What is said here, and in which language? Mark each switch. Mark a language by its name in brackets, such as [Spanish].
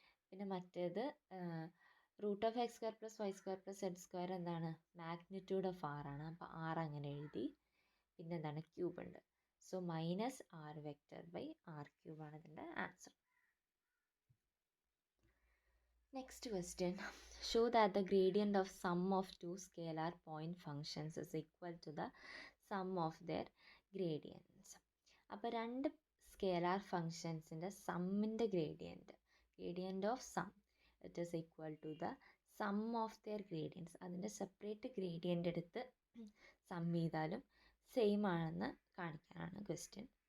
[Malayalam] പിന്നെ മറ്റേത് root of X square plus Y square plus Z square എന്താണ്, magnitude of R ആണ്, അപ്പോൾ ആർ അങ്ങനെ എഴുതി. പിന്നെ എന്താണ്, ക്യൂബ് ഉണ്ട്. So minus R vector by R cube ആണ് ഇതിൻ്റെ answer. [English] Next question. Show that the gradient of sum of two scalar point functions is equal to the sum of their gradients. [Malayalam] അപ്പോൾ രണ്ട് scalar ഫങ്ഷൻസിൻ്റെ സമ്മിൻ്റെ gradient of some [English] It is equal to the sum of their gradients. [Malayalam] അതിൻ്റെ separate gradient എടുത്ത് some ചെയ്താലും same ആണെന്ന് കാണിക്കാനാണ് question.